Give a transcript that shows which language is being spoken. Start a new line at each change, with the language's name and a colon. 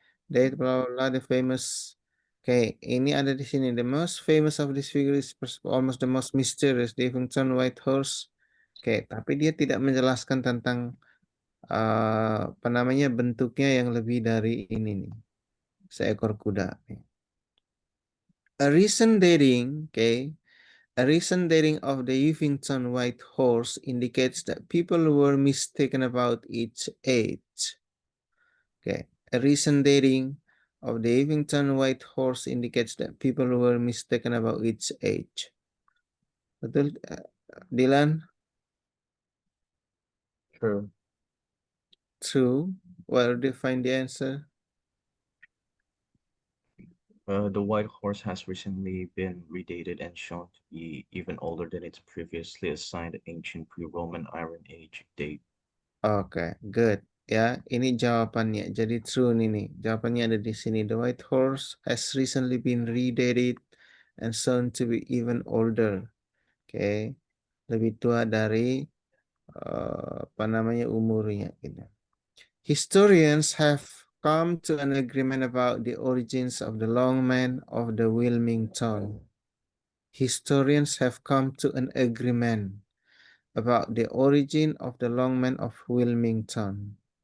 English: They blah, blah, blah, the famous. Okay,
Indonesian: ini ada di sini.
English: The most famous of this figure is almost the most mysterious, the Evington White Horse.
Indonesian: Oke, tapi dia tidak menjelaskan tentang apa namanya bentuknya yang lebih dari ini nih. Seekor kuda.
English: A recent dating, okay, a recent dating of the Evington White Horse indicates that people were mistaken about its age. Okay, a recent dating of the Evington White Horse indicates that people were mistaken about its age.
Indonesian: Betul, Dylan?
English: True. True. Where do you find the answer? The white horse has recently been redated and shown to be even older than its previously assigned ancient pre-Roman Iron Age date.
Indonesian: Oke, good. Ya, ini jawabannya. Jadi true nih. Jawabannya ada di sini.
English: The white horse has recently been redated and shown to be even older.
Indonesian: Oke, lebih tua dari apa namanya umurnya gitu.
English: Historians have come to an agreement about the origins of the longman of the Wilmington. Historians have come to an agreement about the origin of the longman of Wilmington.